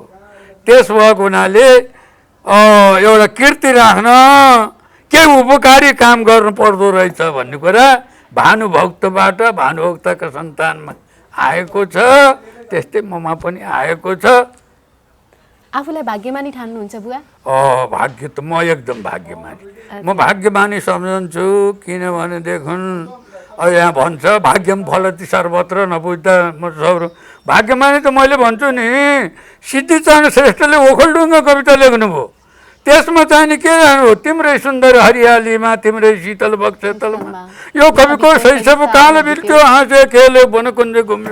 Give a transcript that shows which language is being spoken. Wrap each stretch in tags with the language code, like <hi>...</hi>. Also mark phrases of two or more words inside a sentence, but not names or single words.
<ne>त्यस भएको हुनाले एउटा कीर्ति राख्न केही उपकारी काम गर्नु पर्दो रहेछ भन्ने कुरा भानुभक्तबाट, भानुभक्तका सन्तानमा आएको छ। त्यस्तै ममा पनि आएको छ। आफूलाई भाग्यमानी ठान्नुहुन्छ बुवा? भाग्य त म एकदम भाग्यमानी, म भाग्यमानी सम्झन्छु। किनभने देखुन् यहाँ भन्छ</ne> <sa>भाग्यम फलति सर्वत्र</sa> <ne>नपुग्दा म सब। भाग्यमानी त मैले भन्छु नि, सिद्धिचरण श्रेष्ठले ओखलढुङ्गा कविता लेख्नुभयो। त्यसमा चाहिँ नि के राख्नु? तिम्रै सुन्दर हरियालीमा तिम्रै शीतल बक्सेतलमा। यो कविको शैशव काल बित्यो, हाँसे खेल्यो वनकुञ्ज घुम्यो।</ne>